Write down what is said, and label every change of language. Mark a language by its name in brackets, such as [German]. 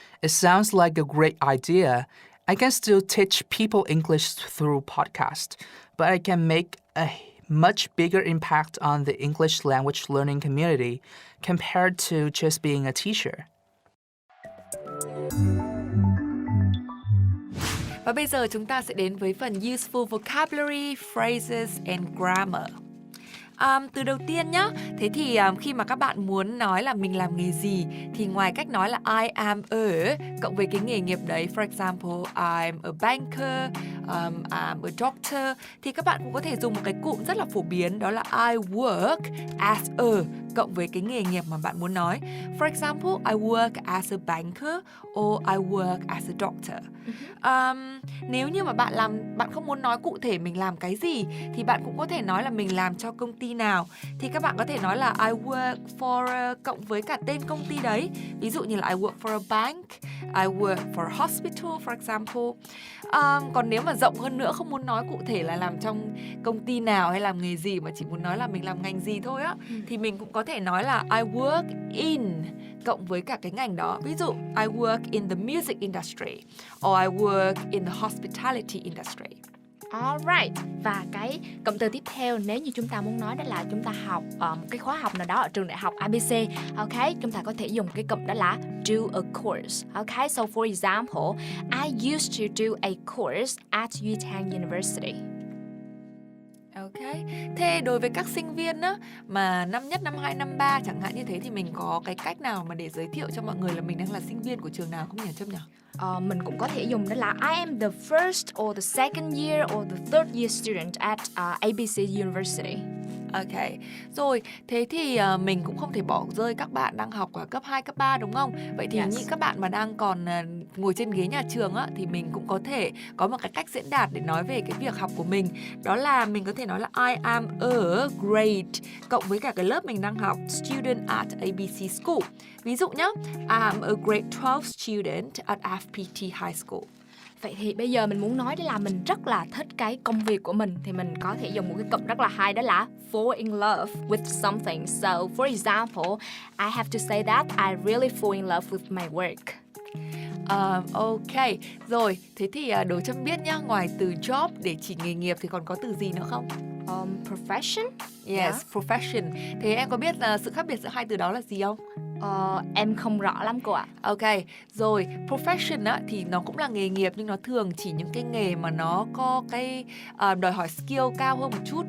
[English] It sounds like a great idea. I can still teach people English through podcast, but I can make a much bigger impact on the English language learning community compared to just being a teacher. [Vietnamese] Và bây giờ chúng ta sẽ đến với phần [English] useful vocabulary, phrases and grammar. [Vietnamese] Từ đầu tiên nhá, thế thì khi mà các bạn muốn nói là mình làm nghề gì thì ngoài cách nói là I am a cộng với cái nghề nghiệp đấy, [English] for example, I'm a banker, I'm a doctor, [Vietnamese] thì các bạn cũng có thể dùng một cái cụm rất là phổ biến, đó là [English] I work as a [Vietnamese] cộng với cái nghề nghiệp mà bạn muốn nói. [English] For example, I work as a banker or I work as a doctor. [Vietnamese] Nếu như mà bạn không muốn nói cụ thể mình làm cái gì thì bạn cũng có thể nói là mình làm cho công ty nào. Thì các bạn có thể nói là [English] I work for [Vietnamese] cộng với cả tên công ty đấy. Ví dụ như là [English] I work for a bank, I work for a hospital for example. [Vietnamese] Còn nếu mà rộng hơn nữa, không muốn nói cụ thể là làm trong công ty nào hay làm nghề gì, mà chỉ muốn nói là mình làm ngành gì thôi á, thì mình cũng có thể nói là [English] I work in [Vietnamese] cộng với cả cái ngành đó. Ví dụ [English] I work in the music industry or I work in the hospitality industry. [Vietnamese] Alright, và cái cụm từ tiếp theo nếu như chúng ta muốn nói đó là chúng ta học một cái khóa học nào đó ở trường đại học ABC, ok, chúng ta có thể dùng cái cụm đó là [English] do a course, [Vietnamese] ok. [English] So for example, I used to do a course at INT University. [Vietnamese] Ok, thế đối với các sinh viên á, mà năm nhất, năm 2, năm 3 chẳng hạn như thế thì mình có cái cách nào mà để giới thiệu cho mọi người là mình đang là sinh viên của trường nào không nhỉ Trâm nhỉ? Mình cũng có thể dùng đó là [English] I am the first or the second year or the third year student at ABC University. [Vietnamese] Ok, rồi thế thì mình cũng không thể bỏ rơi các bạn đang học ở cấp 2, cấp 3 đúng không? Vậy thì những các bạn mà đang còn ngồi trên ghế nhà trường á, thì mình cũng có thể có một cái cách diễn đạt để nói về cái việc học của mình. Đó là mình có thể nói là [English] I am a grade [Vietnamese] cộng với cả cái lớp mình đang học, [English] student at ABC School. [Vietnamese] Ví dụ nhá, [English] I am a grade 12 student at FPT High School. [Vietnamese] Vậy thì bây giờ mình muốn nói đó là mình rất là thích cái công việc của mình thì mình có thể dùng một cái cụm rất là hay, đó là [English] fall in love with something. So for example, I have to say that I really fall in love with my work. [Vietnamese] Ok, rồi thế thì đố Trâm biết nhá, ngoài từ job để chỉ nghề nghiệp thì còn có từ gì nữa không? [English] Profession? Yes, profession. [Vietnamese] Thế em có biết sự khác biệt giữa hai từ đó là gì không? Em không rõ lắm cô ạ. Ok, rồi profession á, thì nó cũng là nghề nghiệp nhưng nó thường chỉ những cái nghề mà nó có cái đòi hỏi skill cao hơn một chút.